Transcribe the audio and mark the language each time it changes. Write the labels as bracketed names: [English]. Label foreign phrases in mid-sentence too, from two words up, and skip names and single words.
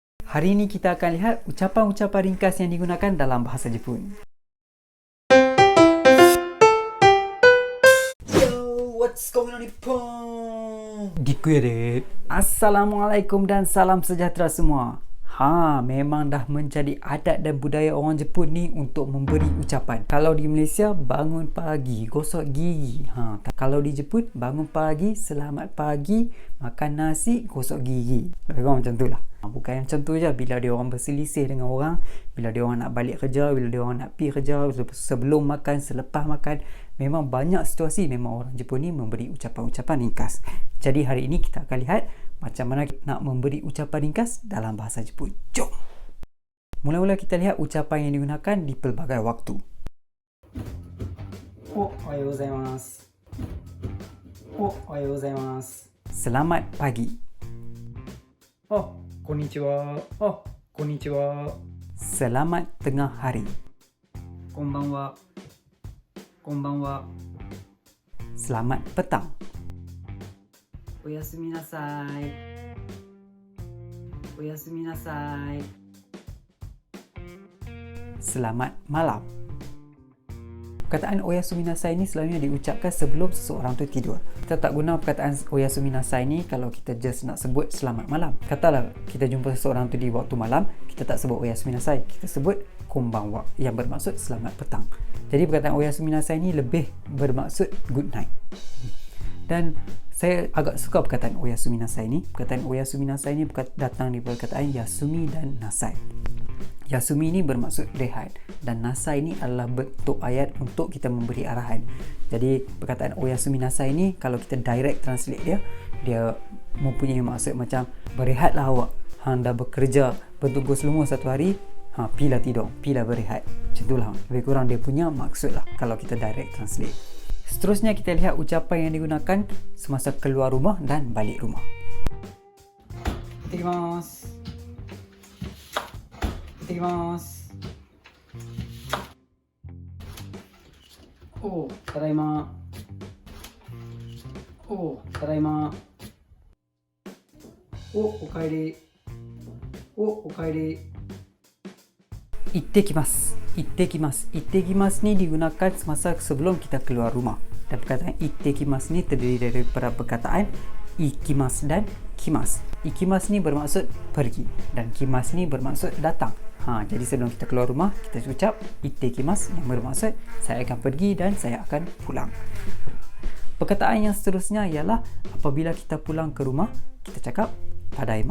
[Malay] Hari ini kita akan lihat ucapan-ucapan ringkas yang digunakan dalam bahasa Jepun. [English] Yo, what's going on Nippon? Giku ya dek. [Malay] Assalamualaikum dan salam sejahtera semua. Memang dah menjadi adat dan budaya orang Jepun ni untuk memberi ucapan. Kalau di Malaysia, bangun pagi, gosok gigi. Kalau di Jepun, bangun pagi, selamat pagi, makan nasi, gosok gigi. Lebih kurang macam tu lah. Bukan macam tu je. Bila dia orang berselisih dengan orang, bila dia orang nak balik kerja, bila dia orang nak pergi kerja, sebelum makan, selepas makan, memang banyak situasi memang orang Jepun ni memberi ucapan-ucapan ringkas. Jadi hari ini kita akan lihat macam mana nak memberi ucapan ringkas dalam bahasa Jepun. Jom! Mula-mula kita lihat ucapan yang digunakan di pelbagai waktu. [Japanese] おはようございます。おはようございます. [Malay] Selamat pagi. [Japanese] こんにちは。こんにちは. [Malay] Selamat tengah hari. [Japanese] Konbanwa. Konbanwa. [Malay] Selamat petang. [Japanese] おやすみなさい. おやすみなさい. [Malay] Selamat malam. Perkataan [Japanese] おやすみなさい [Malay] ni selalunya diucapkan sebelum seseorang tu tidur. Kita tak guna perkataan [Japanese] おやすみなさい [Malay] ni kalau kita just nak sebut selamat malam. Katalah kita jumpa seseorang tu di waktu malam, kita tak sebut [Japanese] おやすみなさい, [Malay] kita sebut konbanwa yang bermaksud selamat petang. Jadi perkataan [Japanese] おやすみなさい [Malay] ni lebih bermaksud [English] good night. [Malay] Dan saya agak suka perkataan [Japanese] おやすみなさい [Malay] ni. Perkataan [Japanese] おやすみなさい [Malay] ni datang daripada perkataan yasumi dan nasai. Yasumi ni bermaksud rehat dan nasai ni adalah bentuk ayat untuk kita memberi arahan. Jadi perkataan [Japanese] おやすみなさい [Malay] ni kalau kita [English] direct translate [Malay] dia mempunyai maksud macam berehatlah awak. Anda bekerja bertugas lembur satu hari, pilah tidur, pilah berehat. Macam itulah lebih kurang dia punya maksud lah kalau kita [English] direct translate. [Malay] Seterusnya kita lihat ucapan yang digunakan semasa keluar rumah dan balik rumah. [Japanese] いただきます。いただきます. Tadaima. ただいま。おかえり. Okaeri. 行ってきます。行ってきます. [Malay] Ittekimasu ni digunakan semasa sebelum kita keluar rumah. Dan perkataan ittekimasu ni terdiri daripada perkataan ikimasu dan kimasu. Ikimasu ni bermaksud pergi dan kimasu ni bermaksud datang. Jadi sebelum kita keluar rumah, kita ucap ittekimasu yang bermaksud saya akan pergi dan saya akan pulang. Perkataan yang seterusnya ialah apabila kita pulang ke rumah, kita cakap tadaima.